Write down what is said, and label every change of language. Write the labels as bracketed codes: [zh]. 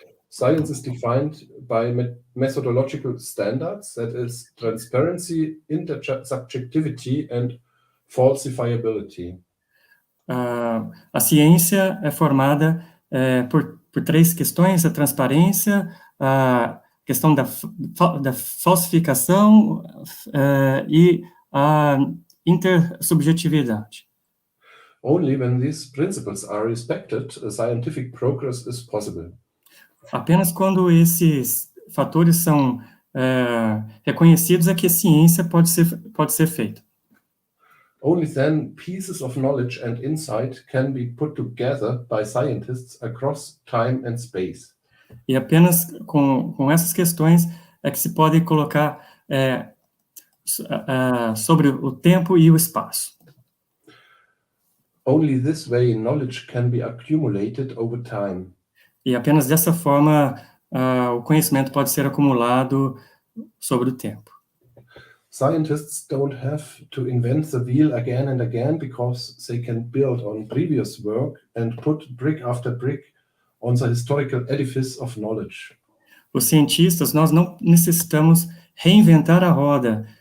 [en] Science is defined by methodological standards, that is transparency, intersubjectivity and falsifiability. [pt] A ciência é formada por três questões: a transparência, a questão da falsificação e a intersubjetividade. [en] Only when these principles are respected, scientific progress is possible. [pt] Apenas quando esses fatores são reconhecidos é que a ciência pode ser feita. [en] Only then pieces of knowledge and insight can be put together by scientists across time and space. [pt] E apenas com essas questões é que se pode colocar sobre o tempo e o espaço. [en] Only this way knowledge can be accumulated over time. [pt] E apenas dessa forma o conhecimento pode ser acumulado sobre o tempo. [en] Scientists don't have to invent the wheel again and again because they can build on previous work and put brick after brick on the historical edifice of knowledge. [pt] Os cientistas, nós não necessitamos reinventar a roda.